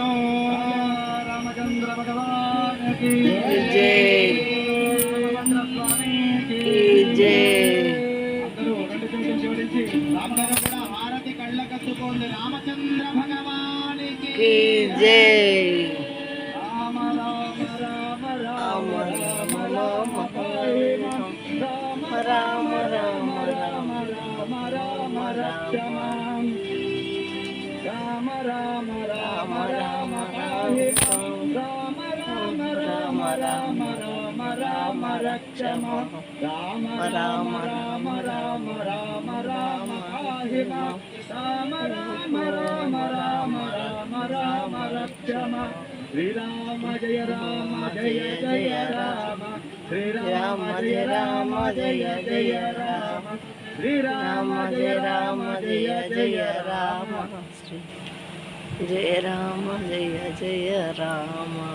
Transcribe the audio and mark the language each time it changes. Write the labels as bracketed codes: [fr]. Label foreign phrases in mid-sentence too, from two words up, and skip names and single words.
[te] రామచంద్ర భగవాన్ కీ జై. అందరూ రెండు చేతులు జోడించి రామగారు కూడా హారతి కళ్ళ కట్టుకోండి. రామచంద్ర భగవానికి జై. [sa] రామ రామ రామ రామ రామ రామ రామ రామ రామ రామ రామ రక్షమాం. రామ రామ రామ రామ రామ రామ రామ రామ రామ రామ రక్షమాం. రామ రామ రామ రామ రామ రామ పాహిమాం. రామ రామ రామ రామ రామ రామ రక్షమాం. శ్రీరామ జయ రామ జయ జయ రామ. శ్రీరామ జయ రామ జయ జయ రామ. శ్రీరామ జయ రామ జయ జయ రామ. జయ రామ జయ జయ రామ.